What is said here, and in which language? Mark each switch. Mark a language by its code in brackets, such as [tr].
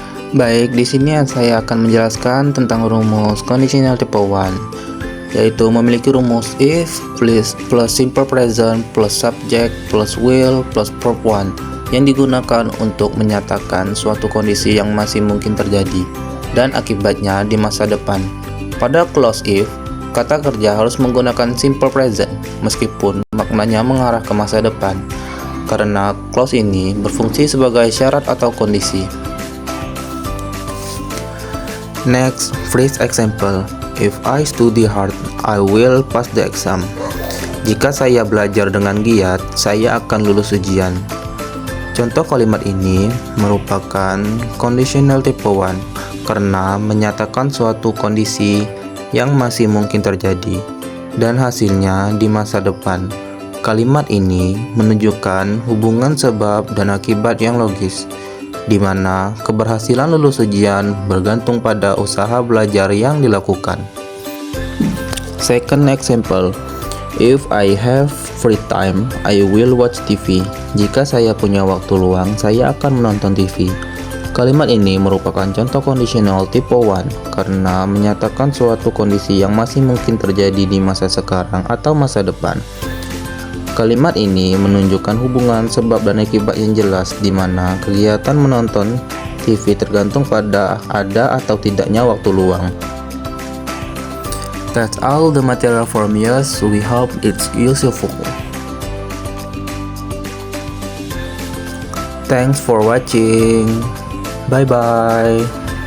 [id] Baik, di sini saya akan menjelaskan tentang rumus conditional type 1, yaitu memiliki rumus if plus simple present plus subject plus will plus verb 1 yang digunakan untuk menyatakan suatu kondisi yang masih mungkin terjadi dan akibatnya di masa depan. Pada clause if, kata kerja harus menggunakan simple present meskipun maknanya mengarah ke masa depan, karena clause ini berfungsi sebagai syarat atau kondisi. [en] Next, phrase example. If I study hard, I will pass the exam. [id] Jika saya belajar dengan giat, saya akan lulus ujian. Contoh kalimat ini merupakan conditional type 1 karena menyatakan suatu kondisi yang masih mungkin terjadi dan hasilnya di masa depan. Kalimat ini menunjukkan hubungan sebab dan akibat yang logis, di mana keberhasilan lulus ujian bergantung pada usaha belajar yang dilakukan. [en] Second example, if I have free time, I will watch TV. [id] Jika saya punya waktu luang, saya akan menonton TV. Kalimat ini merupakan contoh conditional type 1 karena menyatakan suatu kondisi yang masih mungkin terjadi di masa sekarang atau masa depan. Kalimat ini menunjukkan hubungan sebab dan akibat yang jelas, di mana kegiatan menonton CV tergantung pada ada atau tidaknya waktu luang. [en] That's all the material from us. We hope it's useful. Thanks for watching. Bye bye.